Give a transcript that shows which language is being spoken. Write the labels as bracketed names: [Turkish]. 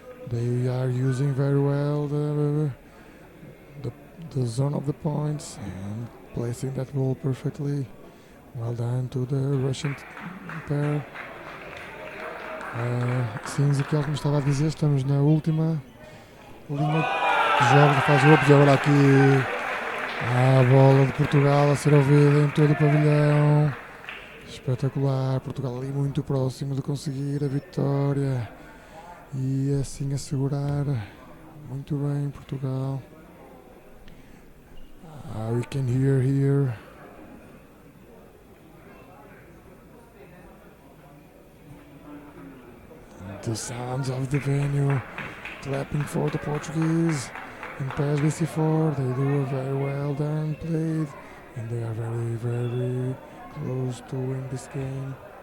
[English] They are using very well the zone of the points and placing that ball perfectly. Well done to the Russian pair. [Portuguese] Sim, Ezequiel, como estava a dizer, estamos na última linha de jogo da fase de grupos. E agora aqui a bola de Portugal a ser ouvida em todo o pavilhão. Espetacular, Portugal ali muito próximo de conseguir a vitória e assim assegurar. Muito bem, Portugal. [English] We can hear here the sounds of the venue clapping for the Portuguese. In pairs BC4, they do a very well done played, and they are very, very close to win this game.